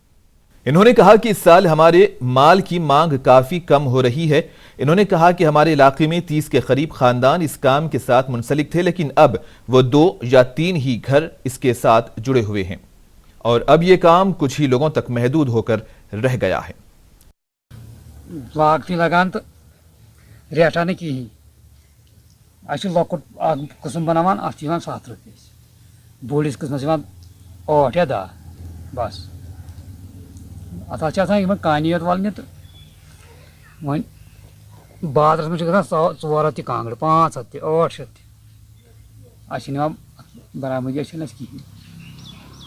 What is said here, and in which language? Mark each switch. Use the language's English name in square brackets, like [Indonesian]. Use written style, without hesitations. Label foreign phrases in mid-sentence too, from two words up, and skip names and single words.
[Urdu] انہوں نے کہا کہ اس سال ہمارے مال کی مانگ کافی کم ہو رہی ہے۔ انہوں نے کہا کہ ہمارے علاقے میں 30 کے قریب خاندان اس کام کے ساتھ منسلک تھے، لیکن اب وہ 2 یا 3 ہی گھر اس کے ساتھ جڑے ہوئے ہیں اور اب یہ کام کچھ ہی لوگوں تک محدود ہو کر رہ گیا ہے۔ [Kashmiri] لاگ تھی لگان تو ریٹا نہ کہین، اچھا لۄکُٹ قسم بناوان اتھ 7 رۄپیہِ، بوٚڑِس قسمس 8 یا 10 بس۔ اتھ چھِ آسان یِمن کانی یوت والنہِ تہٕ وۄنۍ بازرس منٛز چھِ گژھان 400 تہِ کانٛگٕر، 500 تہِ، 800 تہِ، اَسہِ چھِنہٕ یِوان برآمدی چھِنہٕ اَسہِ کِہیٖنۍ۔